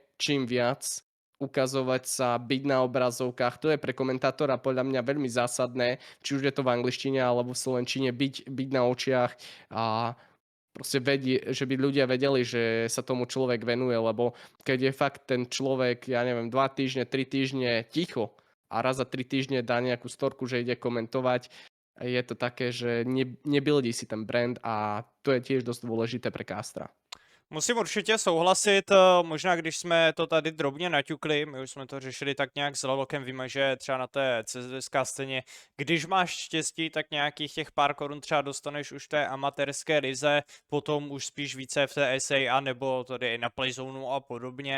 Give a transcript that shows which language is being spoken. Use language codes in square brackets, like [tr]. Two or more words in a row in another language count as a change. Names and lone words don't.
[sk] Čím viac ukazovať sa, byť na obrazovkách, to je pre komentátora podľa mňa veľmi zásadné, či už je to v angličtine alebo v slovenčine, byť na očiach a proste že by ľudia vedeli, že sa tomu človek venuje, lebo keď je fakt ten človek, ja neviem, 2 týždne, 3 týždne ticho a raz za 3 týždne dá nejakú storku, že ide komentovať, je to také, že nebuildí si ten brand a to je tiež dosť dôležité pre castra. [cs] Musím určitě souhlasit, možná když jsme to tady drobně naťukli, my už jsme to řešili tak nějak s Lalokem, víme, že třeba na té CSGSK scéně, když máš štěstí, tak nějakých těch pár korun třeba dostaneš už v té amatérské lize, potom už spíš více v té SA nebo tady na Playzone a podobně.